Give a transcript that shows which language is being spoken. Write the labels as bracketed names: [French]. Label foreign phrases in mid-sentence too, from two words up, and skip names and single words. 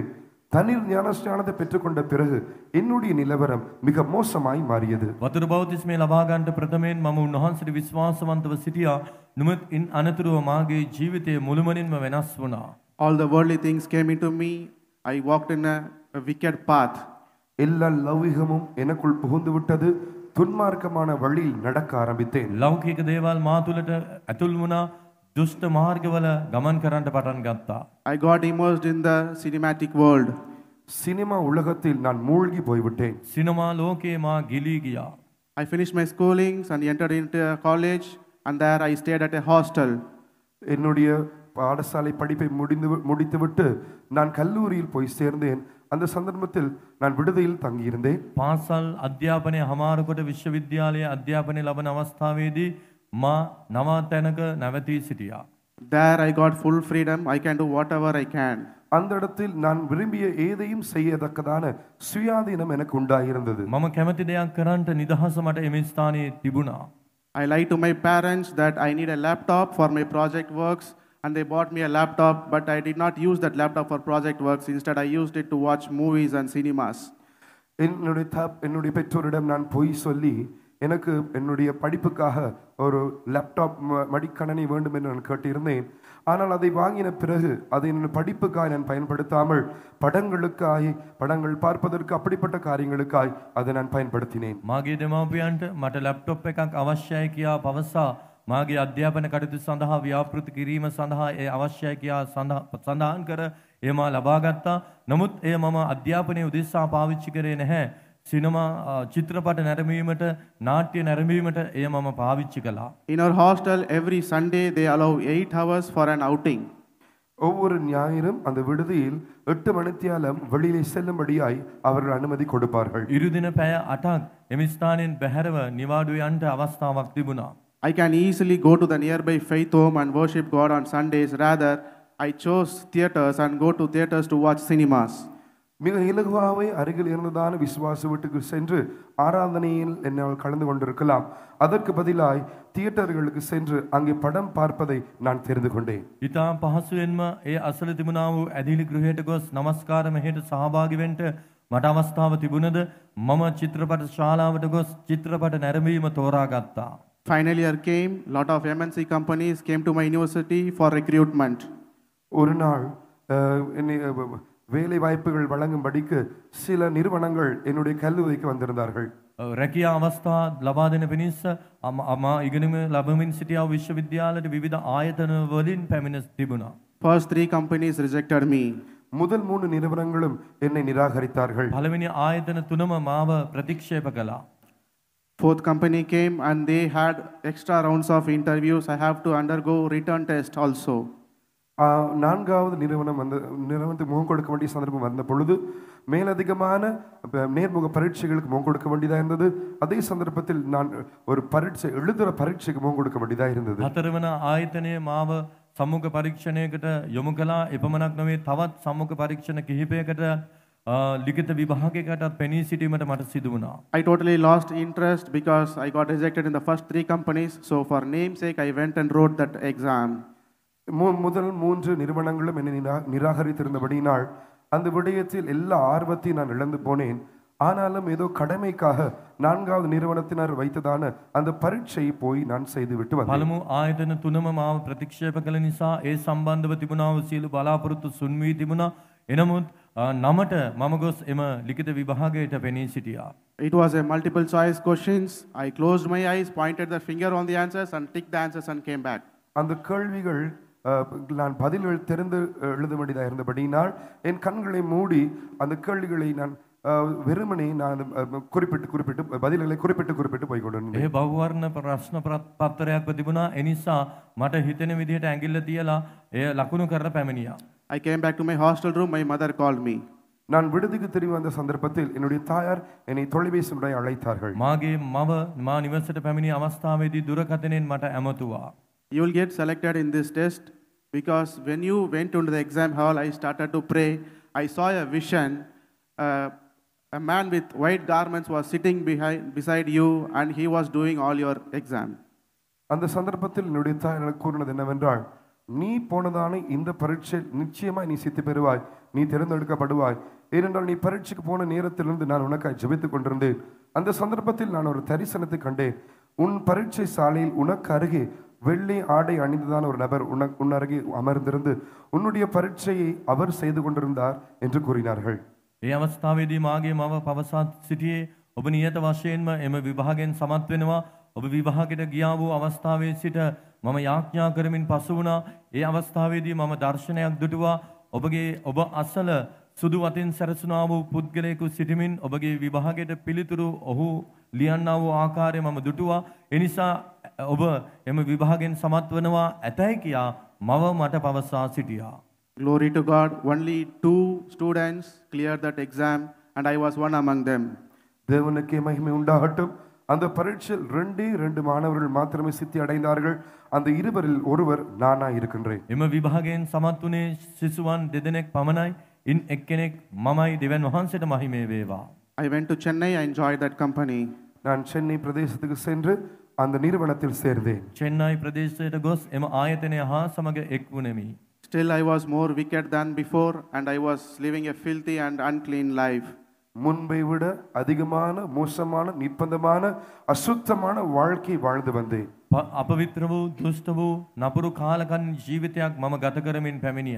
[Tamil] தண்ணீர் ஞானஸ்நானத்தை பெற்றுக்கொண்ட பிறகு என்னுடைய நிலவரம் மிக மோசமாய் மாறியது. [Sinhala] වතුර බෞතිස්මය ලබා ගන්නට ප්‍රථමයෙන් මම උන්වහන්සේට විශ්වාසවන්තව සිටියා. නමුත් ඉන් අනතුරුව මාගේ ජීවිතය මුළුමනින්ම වෙනස් වුණා. [English] All the worldly things came into me. I walked in a wicked path. [Tamil] எல்லா லௌகிகமும் எனக்குள் புகுந்து விட்டது. துன்மார்க்கமான வழியில் நடக்க ஆரம்பித்தேன். [Sinhala] ලෞකික දේවල් මා තුළට ඇතුල් වුණා. දුෂ්ට මාර්ගවල ගමන් කරන්නට පටන් ගත්තා. [English] I got immersed in the cinematic world. [Tamil] சினிமா உலகத்தில் நான் மூழ்கி போய்விட்டேன். [Sinhala] සිනමා ලෝකේ මා ගිලී ගියා. [English] I finished my schoolings and entered into a college, and there I stayed at a hostel. [Tamil] என்னுடைய பாடசாலை படிப்பை முடித்துவிட்டு நான் கல்லூரியில் போய் சேர்ந்தேன். அந்த சந்தர்ப்பத்தில் நான் விடுதியில் தங்கியிருந்தேன். [Sinhala] පාසල් අධ්‍යාපනය හමාර කොට විශ්වවිද්‍යාලයේ අධ්‍යාපනය ලබන අවස්ථාවේදී මා නවාතැනක නැවතී සිටියා. [English] There I got full freedom. I can do whatever I can. [Tamil] அந்த இடத்தில் நான் விரும்பிய ஏதையும் செய்யத்தக்கதான சுயாதீனம் எனக்கு உண்டாயிருந்தது. [Sinhala] මම කැමති දෙයක් කරන්නට නිදහස මට එම ස්ථානයේ තිබුණා. [English] I lied to my parents that I need a laptop for my project works, and they bought me a laptop, but I did not use that laptop for project works. Instead, I used it to watch movies and cinemas. [Tamil] என்னுடைய பெற்றோரிடம் நான் பொய் சொல்லி எனக்கு என்னுடைய படிப்புக்காக ஒரு லேப்டாப் மடிக்கணனி வேண்டும் என்று நான் கேட்டிருந்தேன். ஆனால் அதை வாங்கின பிறகு அதை என்னுடைய படிப்புக்காய் நான் பயன்படுத்தாமல் படங்கள் பார்ப்பதற்கு அப்படிப்பட்ட காரியங்களுக்காய் அதை நான் பயன்படுத்தினேன். [Sinhala] මාගේ දෙමව්පියන්ට මට ලැප්ටොප් එකක් අවශ්‍යයි කියා පවසා මාගේ අධ්‍යාපන කටයුතු සඳහා ව්‍යාපෘති කිරීම සඳහා ඒ අවශ්‍යයි කියා සඳහන් කර එය මා ලබා ගත්තා. නමුත් එය මම අධ්‍යාපනයේ උදෙසා පාවිච්චි කරේ නැහැ. සිනමා චිත්‍රපට නැරඹීමට නාට්‍ය නැරඹීමට එය මම පාවිච්චි කළා. [English] In our hostel every Sunday they allow 8 hours for an outing. [Tamil] ஒவ்வொரு ஞாயிறும் அந்த விடுதியில் 8 மணித்தியாலம் வெளியிலே செல்லும்படியாய் அவர்கள் அனுமதி கொடுப்பார்கள். [Sinhala] ඉරුදින පැය 8ක් එම ස්ථානයෙන් බැහැරව නිවාඩු යන්නට අවස්ථාවක් තිබුණා. [English] I can easily go to the nearby faith home and worship God on Sundays. Rather, I chose theaters and go to theaters to watch cinemas. [Tamil] மிக இலகுவாகவே அருகில் இருந்ததான விசுவாச வீட்டுக்கு சென்று ஆராதனையில் என்னால் கலந்து கொண்டிருக்கலாம். அதற்கு பதிலாய் தியேட்டர்களுக்கு சென்று அங்கே படம் பார்ப்பதை நான் தெரிந்து கொண்டேன். [Sinhala] ඉතා පහසුවෙන්ම ඒ අසල තිබුණා වූ ඇදිලි ගෘහයට ගොස් නමස්කාර මෙහෙට සහභාගී වෙන්න මට අවස්ථාව තිබුණද මම චිත්‍රපට ශාලාවට ගොස් චිත්‍රපට නැරඹීම තෝරාගත්තා. [English] Final year came, lot of MNC companies came to my university for recruitment. [Tamil] ஒரு நாள் வேலை வாய்ப்புகள் வழங்கும்படிக்கு சில நிறுவனங்கள் என்னுடைய கல்லூரிக்கு வந்திருந்தார்கள். [Sinhala] රැකියා අවස්ථා ලබා දෙන පිණිස මා ඉගෙනීම ලැබමින් සිටියා විශ්වවිද්‍යාලයට විවිධ ආයතන වලින් පැමිණ තිබුණා. [English] First 3 companies rejected me. [Tamil] முதல் 3 நிறுவனங்களும் என்னை நிராகரித்தார்கள். [Sinhala] පළවෙනි ආයතන තුනම මාව ප්‍රතික්ෂේප කළා. [English] Fourth company came and they had extra rounds of interviews. I have to undergo return test also. [Tamil] நான்காவது நிறுவனத்துக்கு முகம் கொடுக்க வேண்டிய சந்தர்ப்பம் வந்த பொழுது மேலதிகமான நேர்முக பரீட்சைகளுக்கு முகம் கொடுக்க வேண்டியதாக இருந்தது. அதே சந்தர்ப்பத்தில் நான் ஒரு எழுதுகிற பரீட்சைக்கு முகம் கொடுக்க வேண்டியதாக இருந்தது. [Sinhala] හතරවන ආයතනයේ මාව සම්මුඛ පරීක්ෂණයකට යොමු කළා. එපමණක් නොවේ තවත් සම්මුඛ පරීක්ෂණ කිහිපයකට ලිඛිත විභාගයකටත් පෙනී සිටීමට මට සිදු වුණා. [English] I totally lost interest because I got rejected in the first 3 companies. So for namesake I went and wrote that exam. [Tamil] முதல் 3 நிறுவனங்களும் என்னை நிராகரித்திருந்தபடியினால் அந்த விடயத்தில் எல்லா ஆர்வத்தையும் நான் இழந்து போனேன். ஆனாலும் ஏதோ கடமைக்காக 4வது நிறுவனத்தினர் வைத்ததான அந்த பரீட்சையை போய் நான் செய்துவிட்டு வந்தேன். [Sinhala] පළමු ආයතන තුනම මාව ප්‍රතික්ෂේප කළ නිසා ඒ සම්බන්ධව තිබුණා වූ සියලු බලාපොරොත්තු සුන් වී තිබුණා. එනමුත් නමට මම ගොස් එම ලිඛිත විභාගයට පෙනී සිටියා. [English] It was a multiple choice questions. I closed my eyes, pointed the finger on the answers and ticked the answers and came back. [Tamil] அந்த கேள்விகள் நான் பதில்கள் தெரிந்து எழுத வேண்டியதாக இருந்தபடியினால் என் கண்களை மூடி அந்த கேள்விகளை நான் வெறுமனே நான் குறிப்பிட்டு பதில்களை குறிப்பிட்டு போய் கொண்டிருந்தேன். [Sinhala] ඒ බහුවර්ණ ප්‍රශ්න පත්‍රයක් තිබුණා. ඒ නිසා මට හිතෙන විදිහට ඇඟිල්ල තියලා එය ලකුණු කරලා පැමිණියා. [English] I came back to my hostel room. My mother called me. [Tamil] நான் விடுதிக்கு திரும்பி வந்த சந்தர்ப்பத்தில் என்னுடைய தாயார் என்னை தொலைபேசி முறை அழைத்தார்கள். [Sinhala] මාගේ මව මා නිවසට පැමිණි අවස්ථාවේදී දුරකථනයෙන් මට ඇමතුවා. [English] You will get selected in this test because when you went into the exam hall, I started to pray. I saw a vision. A man with white garments was sitting beside you and he was doing all your exam. [Tamil] அந்த சந்தர்ப்பத்தில் என்னுடைய தாய் எனக்கு கூறினது என்னவென்றால், நீ போனதான இந்த பரீட்சை நிச்சயமாய் நீ சித்தி பெறுவாய், நீ தேர்ந்தெடுக்கப்படுவாய். ஏனென்றால் நீ பரீட்சைக்கு போன நேரத்திலிருந்து நான் உனக்காய் ஜெபித்துக் கொண்டிருந்தேன். அந்த சந்தர்ப்பத்தில் நான் ஒரு தரிசனத்தை கண்டேன். உன் பரீட்சை சாலையில் உனக்கு அருகே வெள்ளை ஆடை அணிந்ததான ஒரு நபர் உன் அருகே அமர்ந்திருந்து உன்னுடைய பரீட்சையை அவர் செய்து கொண்டிருந்தார் என்று கூறினார்கள். [Sinhala] ඒ අවස්ථාවේදී මාගේ මව පවසා සිටියේ ඔබ නියත වශයෙන්ම එම විභාගයෙන් සමත් වෙනවා. ඔබ විභාගයට ගියා වූ අවස්ථාවේ සිට මම යාඥා කරමින් පසු වුණා. ඒ අවස්ථාවේදී මම දර්ශනයක් දුටුවා. ඔබ අසල සුදු වතින් සැරසුණා වූ පුද්ගලයෙකු සිටමින් ඔබගේ විභාගයට පිළිතුරු ඔහු ලියන්නා වූ ආකාරය මම දුටුවා. ඒ නිසා ඔබ එම විභාගයෙන් සමත් වෙනවා ඇතැයි කියා මව මට පවසා සිටියා. [English] Glory to God. Only 2 students cleared that exam, and I was one among them. [Tamil] தேவனுக்கே மகிமை உண்டாகட்டும். அந்த பரீட்சையில் 2 மாணவர்கள் மாத்திரமே சித்தி அடைந்தார்கள். அந்த இருவரில் ஒருவர் நானா இருக்கின்றேன். [Sinhala] එම විභාගයෙන් සමත් වුණේ සිසුවන් දෙදෙනෙක් පමණයි. ඉන් එක්කෙනෙක් මමයි. දෙවියන් වහන්සේට මහිමේ වේවා. [English] I went to Chennai. I enjoyed that company. [Tamil] நான் சென்னை பிரதேசத்துக்கு சென்று அந்த நிறுவனத்தில் சேர்ந்தேன். [Sinhala] චෙන්නයි ප්‍රදේශයට ගොස් එම ආයතනය හා සමග එක් වුණෙමි. [English] Still, I was more wicked than before, and I was living a filthy and unclean life. [Tamil] முன்பை விட அதிகமான மோசமான நிர்பந்தமான அசுத்தமான வாழ்க்கை வாழ்ந்து வந்தேன். [Sinhala] අපවිත්‍ර වූ දුෂ්ට වූ නපුරු කාලකන් ජීවිතයක් මම ගත කරමින් පැමිණියා.